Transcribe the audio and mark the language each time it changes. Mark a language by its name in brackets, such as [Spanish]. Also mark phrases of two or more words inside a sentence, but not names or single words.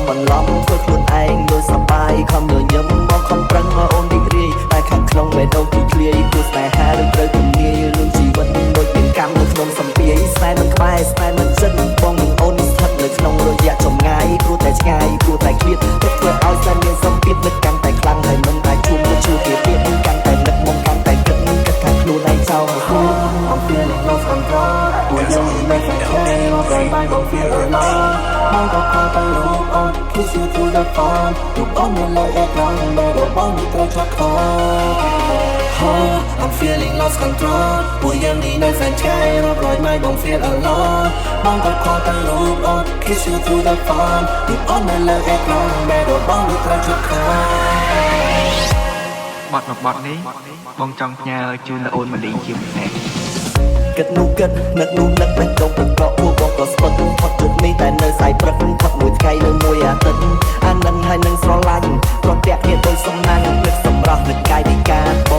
[Khmer] បន្លំធ្វើខ្លួនឯងលើសបាយខំញញឹមបងខំប្រឹងមកអូនរីករាយតែខាងក្នុងបេះដូងទីធ្លាយព្រោះស្នេហានឹងត្រូវទំនាយលុងជី វិតដូចមានកម្មនៅក្នុងសំពាយស្នេហ៍មិនក្បែរស្នេហ៍មិនចិត្តបងនឹងអូនស្ថិតនៅក្នុងរយៈចម្ងាយព្រោះតែឆ្ងាយព្រោះតែឃ្លាតទុកធ្វើឲ្យស្នេហ៍មានសម្ពាធនឹកកាន់តែខ្លាំងហើយមិនអាចជួបមកជួបគេទៀតកាន់តែនឹកមកកាន់តែគិតថាខ្លួនឯងចោលមកខ្លួន [English] I'm feeling lost control [Khmer] ពួកយើងមិនខំខំតែបាយបង [English] feel alone [Khmer] បងក៏ខំទៅរូបអូន [English] kiss you through the phone [Khmer] រូបអូននៅលើអេក្រង់តែបងមិនត្រូវឆ្លាក់ខ [English] I'm feeling lost control [Khmer] ពួកយើងនេះនៅសែនឆ្ងាយរាប់រយម៉ៃបង [English] feel alone [Khmer] បងក៏ខំទៅរូបអូន [English] kiss you through the phone [Khmer] រូបអូននៅលើអេក្រង់តែបងមិនត្រូវឆ្លាក់ខ បទមួយបទនេះបងចង់ផ្ញើជូនដល់អូនម្លីជាពិសេស គិតនោះគិតនឹកនោះនឹកបេះដូងទឹកកកពួកបងក៏ស្ពឹកផុតទឹកនេះតែនៅសាយព្រឹកផុតមួយថ្ងៃនៅមួយអាទិត្យអានឹងហើយនឹងស្រឡាញ់ព្រោះតែគ្នាដូចសំណាញ់នឹកសម្រស់នឹកកាយវិការ